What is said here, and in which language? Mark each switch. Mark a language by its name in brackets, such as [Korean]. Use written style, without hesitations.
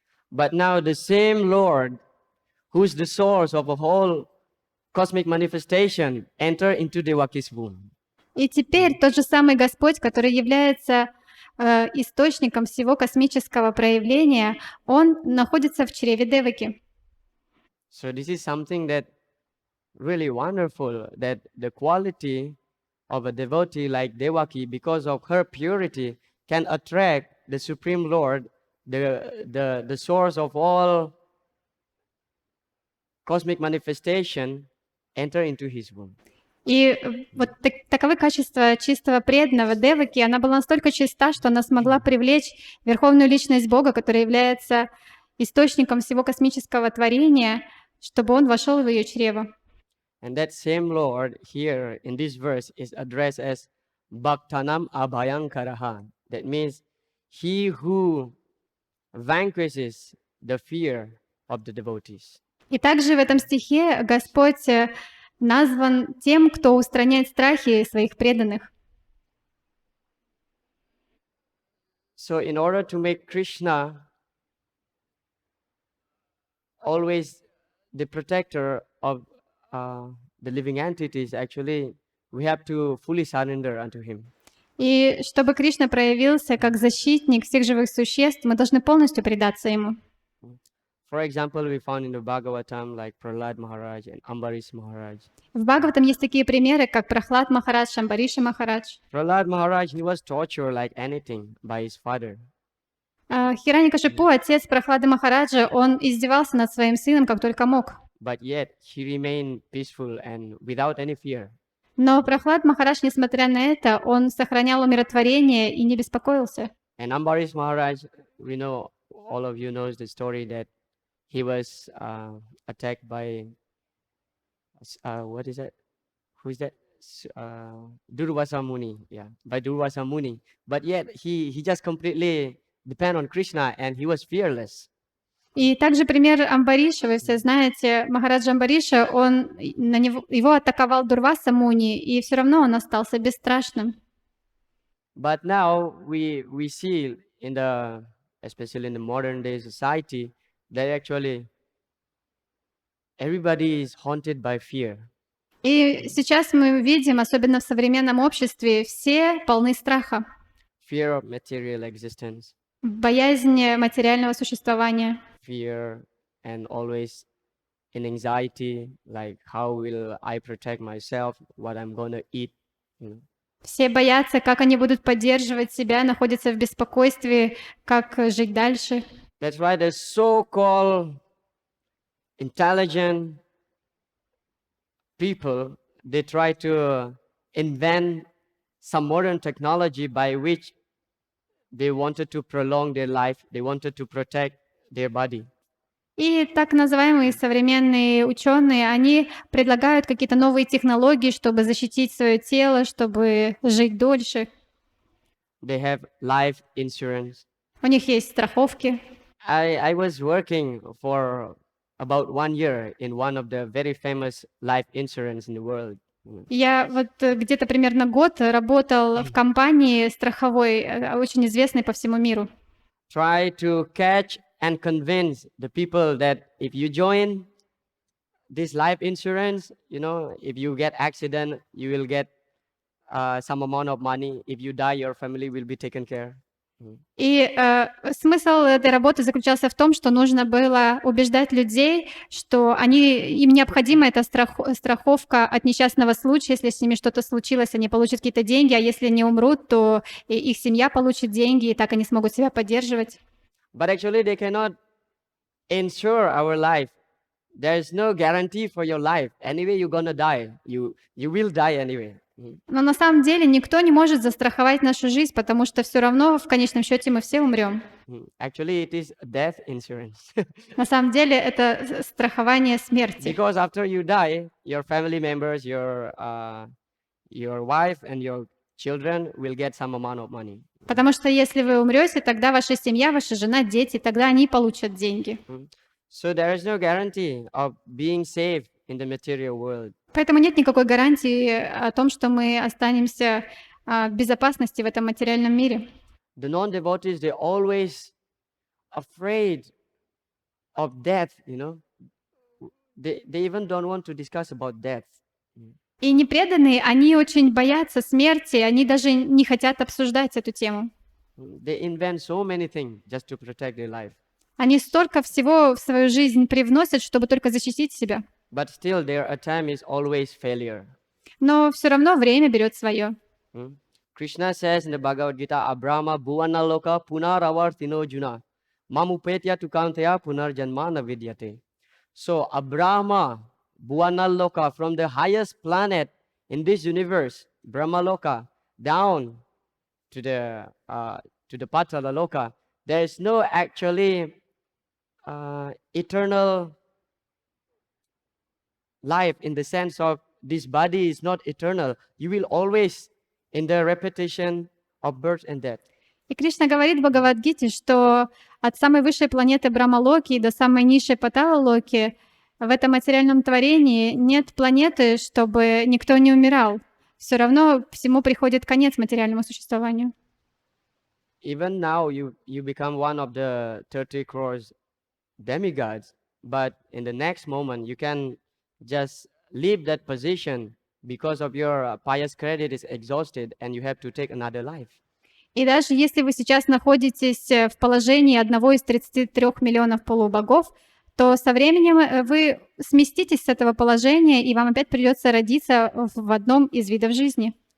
[English] But now the same Lord, who's the source of a whole cosmic manifestation, enter into Devaki's womb. [Russian] И теперь тот же самый Господь, который является источником всего космического проявления, Он находится в чреве Деваки. [English] So this is something that really wonderful, that the quality of a devotee like Devaki, because of her purity, can attract the Supreme Lord, the source of all cosmic manifestation, enter into his womb. [Russian] И вот таковы качества чистого преданного Деваки. Она была настолько чиста, что она смогла привлечь Верховную Личность Бога, которая является источником всего космического творения, чтобы он вошел в ее чрево. [English] And that same Lord here in this verse is addressed as Bhaktanam Abhayankaraha. That means he who vanquishes the fear of the devotees. [Russian] И также в этом стихе Господь назван тем, кто устраняет страхи своих преданных. [English] So in order to make Krishna always the protector of the living entities, actually we have to fully surrender unto him. [Russian] И чтобы Кришна проявился как защитник всех живых существ, мы должны полностью предаться ему. [English] For example, we found in the Bhagavatam like Prahlad Maharaj and Ambarish Maharaj. [Russian] В Бхагаватам есть такие примеры, как Прахлад Махарадж, Амбариша Махарадж. [English] Prahlad Maharaj, he was tortured like anything by his father. [Russian] Хираньякашипу, отец Прахлады Махараджа, он издевался над своим сыном как только мог. [English] But yet he remained peaceful and without any fear. [Russian] Но Прахлад Махарадж, несмотря на это, он сохранял умиротворение и не беспокоился. [English] And Ambarish Maharaj, we know, all of you knows the story that he was attacked by, what is that? Who is that? Durvasa Muni, yeah, by Durvasa Muni. But yet he just completely depend on Krishna and he was fearless. [Russian] И также пример Амбариша, вы все знаете, Махараджа Амбариша, его атаковал Дурваса Муни, и все равно он остался бесстрашным. [English] But now we see especially in the modern day society, that actually everybody is haunted by fear. [Russian] И сейчас мы видим, особенно в современном обществе, все полны страха. [English] Fear of material existence. [Russian] Боязнь материального существования. [English] Fear and always in anxiety, like how will I protect myself, what I'm going to eat. [Russian] Все боятся, как они будут поддерживать себя, находятся в беспокойстве, как жить дальше. [English] That's why the so-called intelligent people, they try to invent some modern technology by which they wanted to prolong their life, they wanted to protect their body. [Russian] И так называемые современные ученые, они предлагают какие-то новые технологии, чтобы защитить свое тело, чтобы жить дольше. [English] They have life insurance. [Russian] У них есть страховки. [English] I was working for about 1 year in one of the very famous life insurance in the world. [Russian] Я вот где-то примерно год работал в компании страховой, очень известной по всему миру. [English] Try to catch and convince the people that if you join this life insurance, if you get accident, you will get some amount of money. If you die, your family will be taken care. [Russian] И смысл этой работы заключался в том, что нужно было убеждать людей, что им необходима эта страховка от несчастного случая. Если с ними что-то случилось, они получат какие-то деньги, а если не умрут, то и их семья получит деньги, и так они смогут себя поддерживать. [English] But actually, they cannot insure our life. There is no guarantee for your life. Anyway, you're gonna die. You will die anyway. [Russian] Но на самом деле никто не может застраховать нашу жизнь, потому что все равно в конечном счете мы все умрем. [English] Actually, it is death insurance. [Russian] На самом деле это страхование смерти. [English] Because after you die, your family members, your wife and your children will get some amount of money. [Russian] Потому что если вы умрете, тогда ваша семья, ваша жена, дети, тогда они получат деньги. [English] So there is no guarantee of being safe in the material world. [Russian] Поэтому нет никакой гарантии о том, что мы останемся в безопасности в этом материальном мире. [English] The non-devotees, they're always afraid of death, you know. They even don't want to discuss about death. [Russian] И непреданные, они очень боятся смерти, они даже не хотят обсуждать эту тему. [English] They invent so many things just to protect their life. [Russian] Они столько всего в свою жизнь привносят, чтобы только защитить себя. [English] But still, their attempt is always failure. [Russian] Но все равно время берет свое. [English] Krishna says in the Bhagavad Gita, [Sanskrit] Abrahma bhuvana loka punaravartino juna mamupetya tukantaya punarjanmana vidyate. [English] So [Sanskrit] Abrahma bhuvana loka, [English] from the highest planet in this universe, Brahma loka, down to the Patala loka, there is no actually eternal life in the sense of this body is not eternal. You will always in the repetition of birth and death. [Russian] И Кришна говорит в Бхагавад-гите, что от самой высшей планеты Брахма-локи до самой низшей Патала-локи в этом материальном творении нет планеты, чтобы никто не умирал. Все равно всему приходит конец материальному существованию. [English] Even now you become one of the 30 crores demigods, but in the next moment you can just leave that position because of your pious credit is exhausted and you have to take another life. [Russian] И даже если вы сейчас находитесь в положении одного из 33 миллионов полубогов, то со временем вы сместитесь с этого положения, и вам опять придется родиться в одном из видов жизни.